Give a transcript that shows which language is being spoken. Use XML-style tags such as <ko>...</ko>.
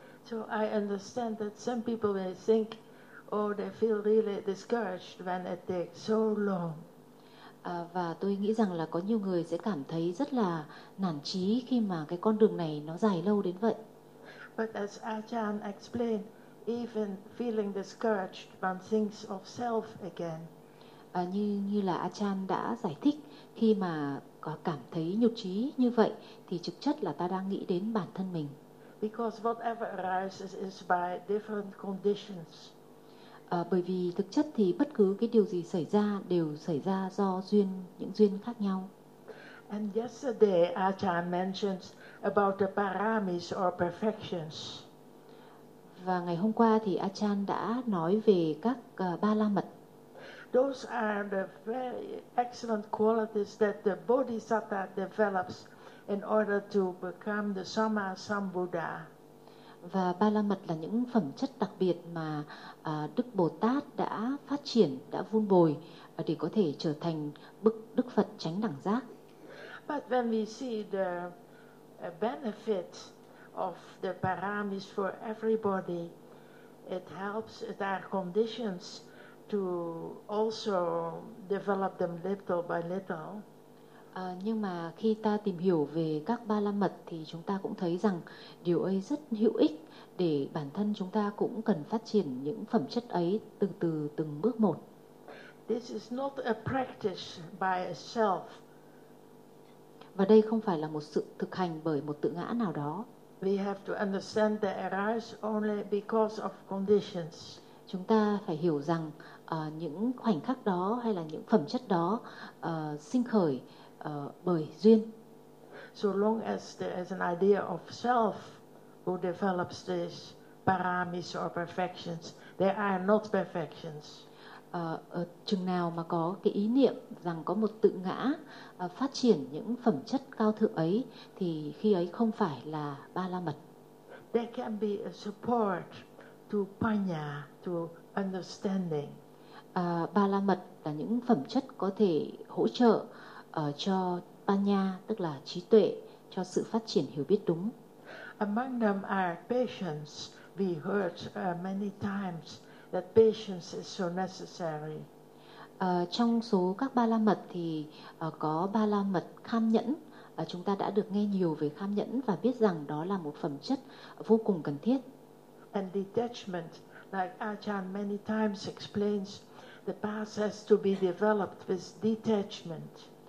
<en>So I understand that some people may think, oh, they feel really discouraged when it takes so long.</en> <vi>Và tôi nghĩ rằng là có nhiều người sẽ cảm thấy rất là nản chí khi mà cái con đường này nó dài lâu đến vậy.</vi> <en>But as Ajahn explained, even feeling discouraged, one thinks of self again.</en> <vi>Như là Ajahn đã giải thích, khi mà có cảm thấy nhụt chí như vậy, thì thực chất là ta đang nghĩ đến bản thân mình.</vi> <en>Because whatever arises is by different conditions.</en> <vi>Bởi vì thực chất thì bất cứ cái điều gì xảy ra đều xảy ra do duyên, những duyên khác nhau.</vi> <en>And yesterday Ajahn mentions about the paramis or perfections.</en> <vi>Và ngày hôm qua thì Ajahn đã nói về các ba la mật.</vi> <en>Those are the very excellent qualities that the bodhisattva develops in order to become the Samma Sambuddha.</en> <vi>Và ba la mật là những phẩm chất đặc biệt mà Đức Bồ Tát đã phát triển, đã vun bồi để có thể trở thành bậc Đức Phật chánh đẳng giác.</vi> <en>But when we see the benefit of the paramis for everybody, it helps their conditions to also develop them little by little.</en> <vi>Nhưng mà khi ta tìm hiểu về các ba la mật thì chúng ta cũng thấy rằng điều ấy rất hữu ích để bản thân chúng ta cũng cần phát triển những phẩm chất ấy từ từ, từng bước một.</vi> <en>This is not a practice by itself.</en> <vi>Và đây không phải là một sự thực hành bởi một tự ngã nào đó.</vi> <en>We have to understand that arise only because of conditions.</en> <vi>Chúng ta phải hiểu rằng những khoảnh khắc đó hay là những phẩm chất đó sinh khởi bởi duyên.</vi> <en>So long as there is an idea of self who develops these paramis or perfections, they are not perfections.</en> <vi>Chừng nào mà có cái ý niệm rằng có một tự ngã phát triển những phẩm chất cao thượng ấy thì khi ấy không phải là ba la mật.</vi> <en>There can be a support to panya, to understanding.</en> <vi>Ba la mật là những phẩm chất có thể hỗ trợ cho panya, tức là trí tuệ, cho sự phát triển hiểu biết đúng.</vi> <en>Among them are patience. We heard many times that patience is so necessary.</en> <vi>Trong số các ba la mật thì có ba la mật kham nhẫn. Chúng ta đã được nghe nhiều về kham nhẫn và biết rằng đó là một phẩm chất vô cùng cần thiết.</vi> <en>And detachment, like Ajahn many times explains, the path has to be developed with detachment.</en>